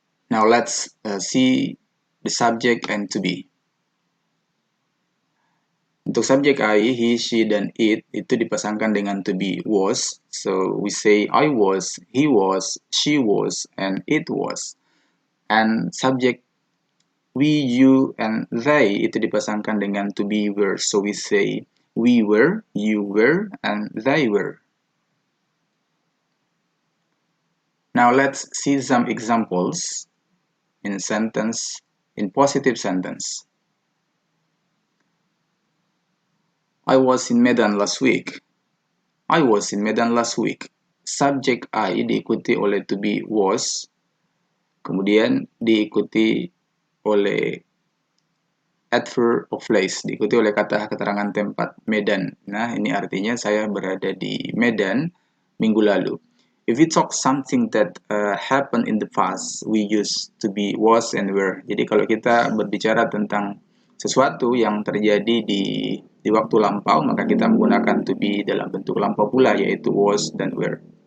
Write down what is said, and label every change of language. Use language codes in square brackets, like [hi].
[en] Now let's see the subject and to be. [id] Untuk subjek I, he, she, dan it itu dipasangkan dengan to be was. [en] So we say I was, he was, she was, and it was. [id] And subjek we, you, and they itu dipasangkan dengan to be were. [en] So we say we were, you were, and they were. Now let's see some examples in positive sentence. I was in Medan last week. I was in Medan last week. [id] Subjek I diikuti oleh to be was, kemudian diikuti oleh adverb of place, diikuti oleh kata keterangan tempat Medan. Nah, ini artinya saya berada di Medan minggu lalu. [en] If we talk something that happened in the past, we use to be was and were. [id] Jadi kalau kita berbicara tentang sesuatu yang terjadi di waktu lampau, maka kita menggunakan to be dalam bentuk lampau pula, yaitu was dan were.